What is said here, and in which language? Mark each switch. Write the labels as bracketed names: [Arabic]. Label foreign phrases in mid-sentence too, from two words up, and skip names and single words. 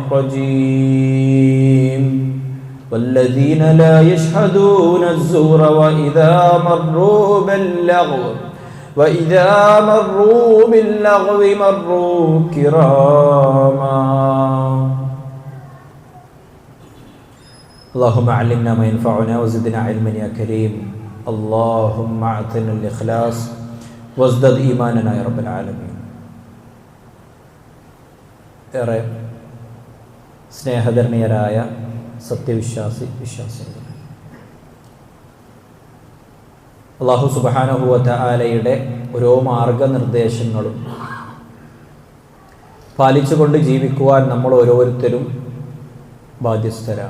[Arabic] الرجيم والذين لا يشهدون الزور وإذا مروا باللغو مروا كراما اللهم علمنا ما ينفعنا وزدنا علما يا كريم اللهم أعطنا الإخلاص وازدد إيماننا يا رب العالمين [Malayalam] ഏറെ സ്നേഹധർമ്മീയരായ വിശ്വാസികൾ [Arabic] الله سبحانه وتعالى [Malayalam] ഓരോ മാർഗനിർദ്ദേശങ്ങളും പാലിച്ചുകൊണ്ട് ജീവിക്കുവാൻ നമ്മൾ ഓരോരുത്തരും ബാധ്യസ്ഥരാണ്.